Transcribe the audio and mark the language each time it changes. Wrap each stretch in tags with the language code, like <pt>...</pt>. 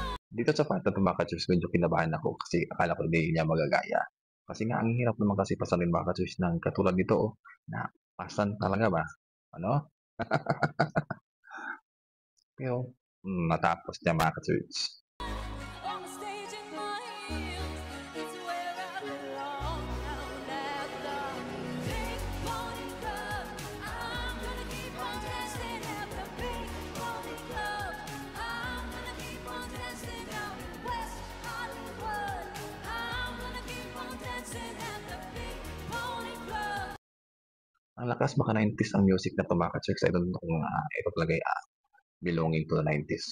<tl>Dito sa part na 'to mga ka-church medyo kinabahan ako kasi akala ko hindi niya magagaya. Kasi nga ang hirap naman kasi pasanin mga ka-church ng katulad nito na pasan talaga ba, ano? Pero, natapos niya mga ka-church.</tl> <en>On the stage in my heels, it's where I belong. Down at the Big Pony Club, I'm gonna keep on dancing at the Big Pony Club. I'm gonna keep on dancing out in West Hollywood. I'm gonna keep on dancing at the Big Pony Club.</en> <tl>Ang lakas maka 90s ang music na 'to mga ka-church.</tl> <en>I don't know</en> <tl>kung, ito talaga ay,</tl> <en>belonging to the 90s.</en>